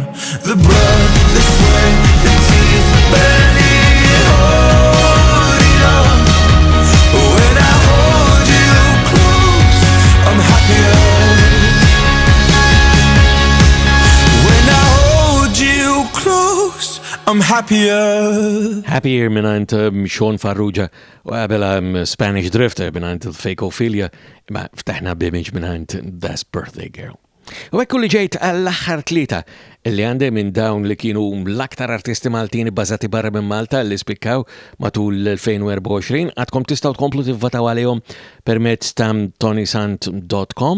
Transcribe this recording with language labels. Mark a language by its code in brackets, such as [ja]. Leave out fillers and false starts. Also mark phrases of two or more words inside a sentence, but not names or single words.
[en] The blood, the sweat, the tears, the barely holding on. When I hold you close, I'm happier. When I hold you close, I'm happier. [mt] Happier minant Sean Farrugia u qabela Spanish Drifter minant il-Fakophilia, imma ftaħna b'image minant Das Birthday Girl. U ekku li ġejt għall-aħħar tlieta li għandem minn dawn li kienu l-aktar artisti Maltini bbażati barra minn Malta li spikkaw matul l-2024 għadkom tistgħu tkomplu tivvotaw għalihom permezz ta' ToniSant.com.